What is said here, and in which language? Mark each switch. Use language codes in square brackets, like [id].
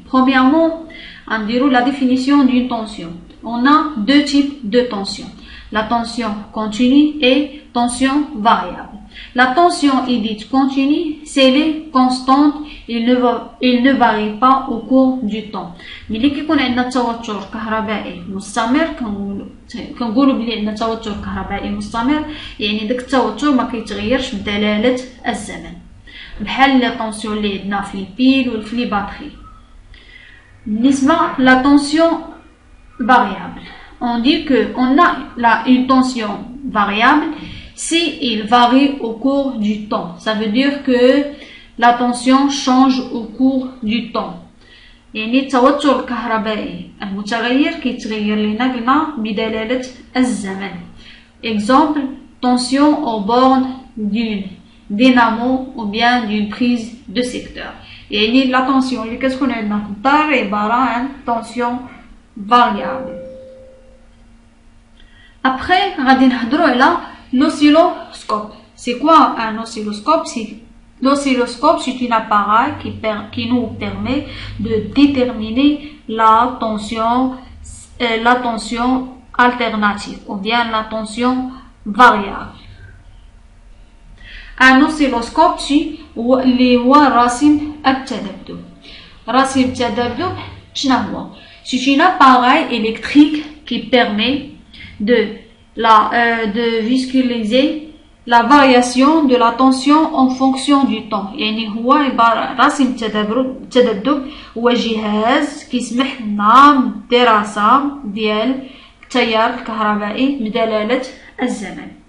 [fr] Premièrement, on dira la définition d'une tension. On a deux types de tension. La tension continue et tension variable. La tension est dite continue, c'est les constante, il ne varie pas au cours du temps. Mais [ar] اللي كيكون عندنا توتر كهربائي مستمر كنقولوا بلي عندنا توتر كهربائي مستمر، يعني داك التوتر ما كيتغيرش بدلالة الزمن، بحال لي طونسيون اللي عندنا في البيل وفي لي باتري. بالنسبة لا [fr] tension variable, on dit que on a une tension variable si il varie au cours du temps. Ça veut dire que la tension change au cours du temps. [ar] يعني التوتر الكهربائي المتغير كيتغير لنا قلنا بدلالة الزمن. [fr] Exemple, tension aux bornes d'une dynamo ou bien d'une prise de secteur. [ar] يعني [fr] la tension [ar] اللي كتكون عندنا في الدار عبارة عن [fr] tension variable. Après [ar] غادي نهضروا على l'oscilloscope. [fr] C'est quoi un oscilloscope? L'oscilloscope, c'est un appareil qui nous permet de déterminer la tension alternative ou bien la tension variable. Un oscilloscope, [ar] اللي هو رسم التذبذب. رسم التذبذب شنو هو؟ [fr] C'est un appareil électrique qui permet de visualiser la variation de la tension en fonction du temps. [ar] يعني هو عبارة رسم التذبذب هو جهاز كيسمح لنا بدراسة ديال التيار الكهربائي بدلالة الزمن.